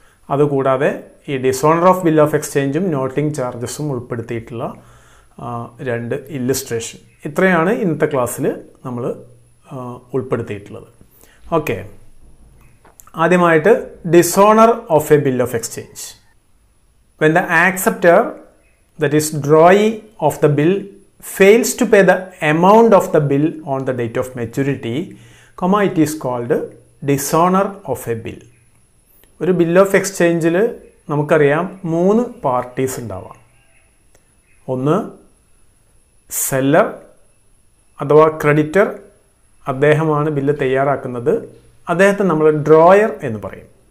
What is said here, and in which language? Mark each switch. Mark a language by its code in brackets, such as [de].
[ml] അതുകൂടാതെ ഈ dishonour of bill of എക്സ്ചേഞ്ചും noting ചാർജസും ഉൾപ്പെടുത്തിയിട്ടുള്ള രണ്ട് ഇല്ലുസ്ട്രേഷൻ. ഇത്രയാണ് ഇന്നത്തെ ക്ലാസ്സിൽ നമ്മൾ ഉൾപ്പെടുത്തിയിട്ടുള്ളത്. ഓക്കെ, ആദ്യമായിട്ട് dishonour of A bill of exchange. [en] When the acceptor, that is drawee of the bill, fails to pay the amount of the bill on the date of maturity, it is called dishonor of a bill. [ml] ഒരു bill of എക്സ്ചേഞ്ചിൽ നമുക്കറിയാം 3 parties ഉണ്ടാവാം. ഒന്ന് seller അഥവാ creditor, അദ്ദേഹമാണ് bill തയ്യാറാക്കുന്നത്, അദ്ദേഹത്തെ നമ്മൾ ഡ്രോയർ എന്ന് പറയും.